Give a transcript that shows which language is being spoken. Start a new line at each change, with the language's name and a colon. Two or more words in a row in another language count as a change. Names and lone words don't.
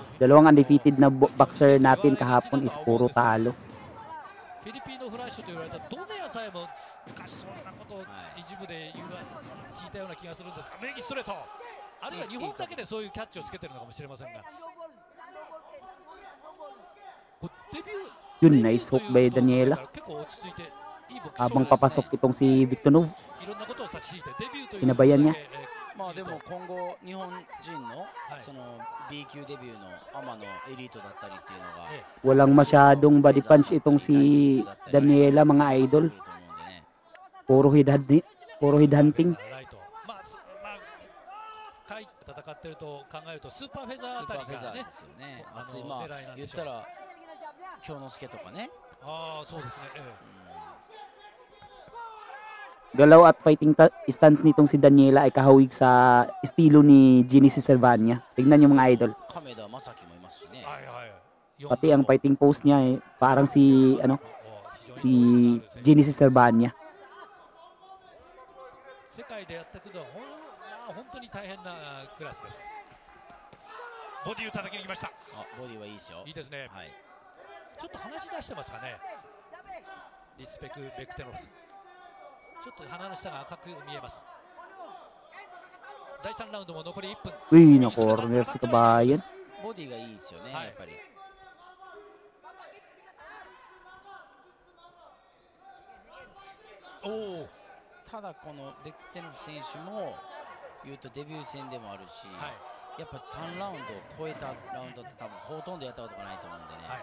Filipino: Dalawang undefeated na boxer natin kahapon is puro talo.
Japanese: フィリピンのフラッシュと言われたドネアさえも昔そんなことを一部で聞いたような気がするんですが、右ストレート、あるいは日本だけでそういうキャッチをつけてるのかもしれませんが、デビュー
Filipino: Yun,
English: nice hook by Daniela.
Japanese: 結構落ち着いていいボクシング
Filipino: Habang papasok itong si Victonov,
Japanese: いろんなことを差し引いてデビューという
Filipino: sinabayan niya.
Japanese: まあでも今後日本人のその B 級デビューのアマのエリートだったりっていうのが
Filipino: walang masyadong body punch itong si Daniela mga idol.
Japanese: いると思うんでね。
Filipino: Puro
English: head hunting.
Japanese: ライト、まあタイ戦ってると考えるとスーパーフェザーあスーパーフェザーたりがね、ですよね。あの熱いまあ狙いなんでしょう言ったら京之介とかね。ああそうですね、
Filipino: Galaw at
English: fighting stance
Filipino: nitong si Daniela ay kahawig sa estilo ni Genesis Servania. Tignan niyo mga idol.
Japanese: 亀田正樹もいますしね。はいはい、
Filipino: Pati ang
English: fighting pose
Filipino: niya eh, parang si si Genesis Servania.
Japanese: 世界でやっていくのは本当に大変なクラスです。ボディを叩きに来ました。ボディはいいですよ。いいですね。はい。ちょっと鼻血出してますかね。リスペク・ベクテノフ。ちょっと鼻の下が赤く見えます。第3ラウンドも残り1分。
Filipino: Uy, na corner si Kabayan.
Japanese: ボディがいいですよね、はいやっぱり。おお。ただこのベクテノフ選手も言うとデビュー戦でもあるし、はい、やっぱ3ラウンドを超えたラウンドって多分ほとんどやったことがないと思うんでね。